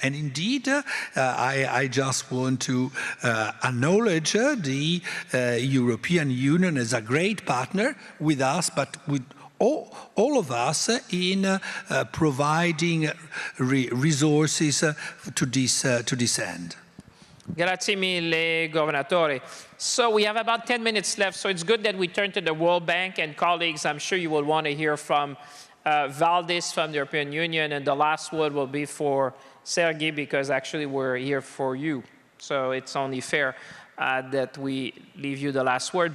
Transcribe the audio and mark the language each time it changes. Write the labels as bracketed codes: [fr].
[en] And indeed, I just want to acknowledge the European Union as a great partner with us, but with all of us in providing resources to this end. [it] Grazie mille, Governatore. [en] So we have about 10 minutes left, so it's good that we turn to the World Bank. And colleagues, I'm sure you will want to hear from Valdis from the European Union, and the last word will be for Sergei, because actually we're here for you. So it's only fair that we leave you the last word.